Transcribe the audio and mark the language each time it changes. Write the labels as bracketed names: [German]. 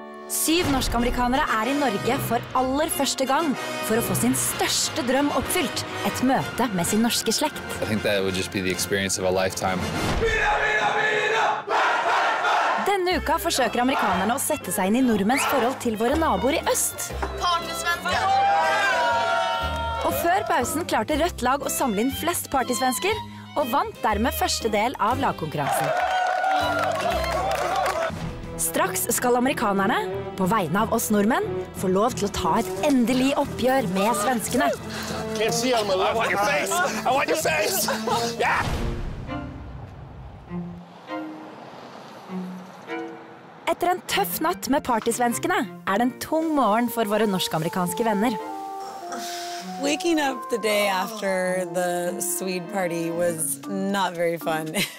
[Norwegian] Syv norsk-amerikanere i Norge for aller første gang for å få sin største drøm oppfylt, et møte med sin norske slekt. [English] I think that would just be the experience of a lifetime. [Norwegian] Denne uka forsøker amerikanerne å sette seg inn I nordmenns forhold til våre naboer I øst. Og før pausen klarte rødt lag å samle inn flest partysvensker, og vant dermed første del av lagkonkurransen. Straks skal amerikanerne, på vegne av oss nordmenn, få lov til å ta et endelig oppgjør med svenskene. [English] Can't see out of my left. I want your face. I want your face. Yeah. [Norwegian] Etter en tøff natt med partysvenskene det en tung morgen for våre norsk-amerikanske venner. [English] Waking up the day after the Swede party was not very fun.